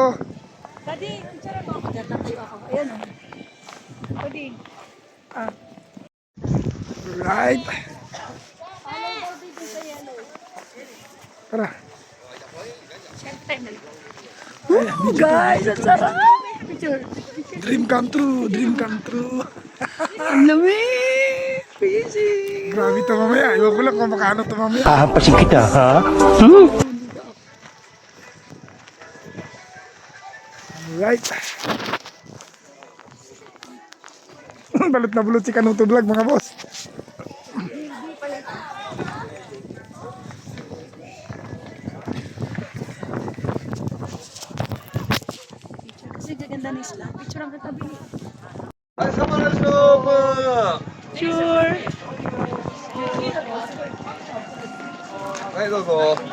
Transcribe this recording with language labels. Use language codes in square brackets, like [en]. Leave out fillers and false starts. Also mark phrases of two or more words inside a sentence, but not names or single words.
[tl] Daddy, picture mo ako. Tatayo ako. Ayan o. Daddy. [en] Right. Tara. [tl] Guys, ang sarap. Picture. [en] Dream come true. Dream come true. [tl] Ang lamig. Busy. Grabe to mamaya. Iwan ko lang kung makano to mamaya. Hahampasin kita, ha? [en] Right. [tl] Balot na balot si Kanuto Vlog, mga boss. Kasi gaganda ni Isla. Picture ang katabi. [en] Sure. [ja] はいどうぞ。